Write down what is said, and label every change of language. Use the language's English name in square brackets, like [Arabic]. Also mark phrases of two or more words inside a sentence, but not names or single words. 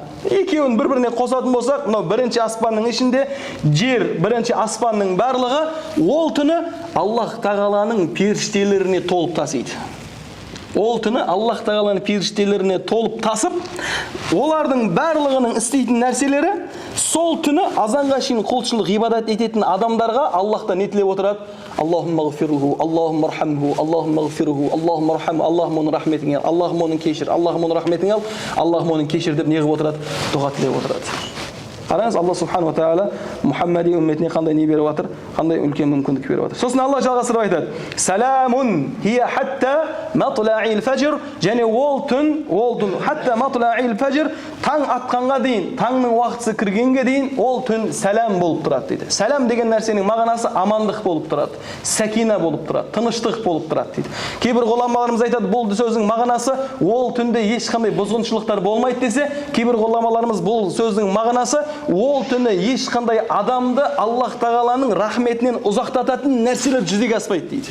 [Kazakh] Екеуін бір-біріне қосатын болсақ, мынау бірінші аспанның ішінде жер, бірінші аспанның барлығы ол түні Аллах тағаланың періштелеріне толып тасиды. Ол түні Аллах тағаланың періштелеріне толып тасып, олардың барлығының істейтін нәрселері сол түні азанға шейін құлшылық ғибадат ететін адамдарға Аллахтан не тілеп отырады? [Arabic] اللهم اغفره، اللهم ارحمه، اللهم اغفره، اللهم ارحمه, [Kazakh] Аллахум оның рахметің ал, Аллахум оның кешір, Аллахум оның рахметің ал, Аллахум оның кешір деп не қылып отырады? Дұға тілеп отырады. Қараңыз, Алла субханала тағала Мұхаммади үмметіне қандай не беріп жатыр, қандай үлкен мүмкіндік беріп жатыр. Сосын Алла жалғастырып айтады: [Arabic] "سلام هي حتى مطلع الفجر", [Kazakh] және ол түн [Arabic] حتى مطلع الفجر, [Kazakh] таң атқанға дейін, таңның уақытысы кіргенге дейін ол түн сәлам болып тұрады дейді. Сәлам деген нәрсенің мағынасы амандық болып тұрады, сәкина болып тұрады, тыныштық болып тұрады дейді. Кейбір ғұламаларымыз айтады, бұл сөздің мағынасы ол түнде ешқандай бұзғыншылықтар болмайды десе, кейбір ғұламаларымыз бұл сөздің мағынасы ол түні ешқандай адамды Аллах тағаланың рахметінен ұзақтататын нәрселер жүзеге аспайды дейді.